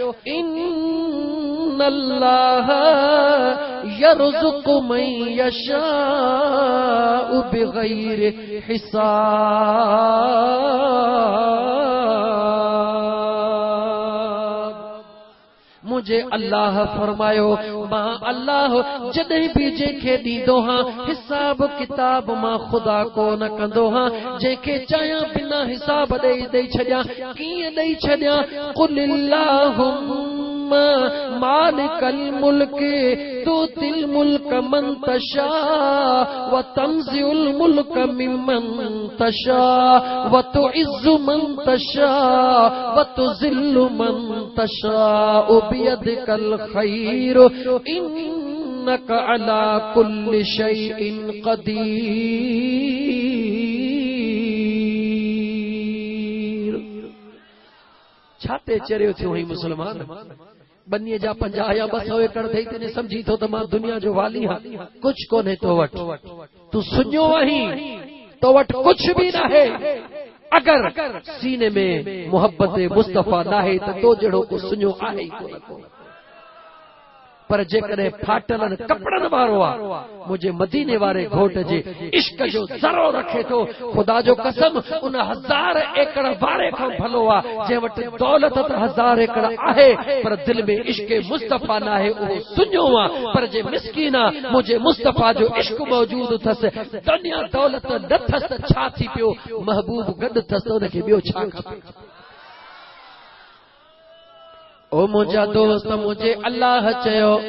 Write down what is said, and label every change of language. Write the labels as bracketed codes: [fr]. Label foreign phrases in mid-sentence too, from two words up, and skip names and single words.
[ar] الله يرزق من يشاء بغير حساب [sd] मुझे अल्लाह फरमायो मां अल्लाह जॾहिं भी जेके ॾींदो हां हिसाब किताब मां खुदा को न कंदो हां जेके चाहियां बिना हिसाब ॾेई छॾियां कीअं ॾेई छॾियां [ar] قل اللهم مالك الملك تؤتي الملك من تشاء وتنزع الملك ممن تشاء وتعز من تشاء وتذل من تشاء بيدك الخير إنك على كل شيء قدير [sd] छाते चरियो थियो ही मुसलमान बन्नीअ जा 50 या 200 एकड़ थई तने समझी थो त मां दुनिया जो वाली हां कुछ कोन्हे तो वट तू सुञो आहीं तो वट कुछ भी नाहे अगर सीने में मोहब्बत मुस्तफा नाहे त तो जड़ो को सुञो आहे कोन पर जेकॾहिं फाटलन कपड़न वारो आ मुझे मदीने वारे घोट जे इश्क जो ज़रो रखे थो खुदा जो कसम उन 1000 एकड़ वारे खां भलो आ जे वट दौलत त 1000 एकड़ आहे पर दिल में इश्क मुस्तफा नाहे उहो सुञो आ पर जे मिस्कीना मुझे मुस्तफा जो इश्क मौजूद थस दुनिया दौलत न थस त छा थी पियो महबूब गड थस त उनखे ॿियो छा खपे ओ मुझा दोस्त मुझे अल्लाह चयो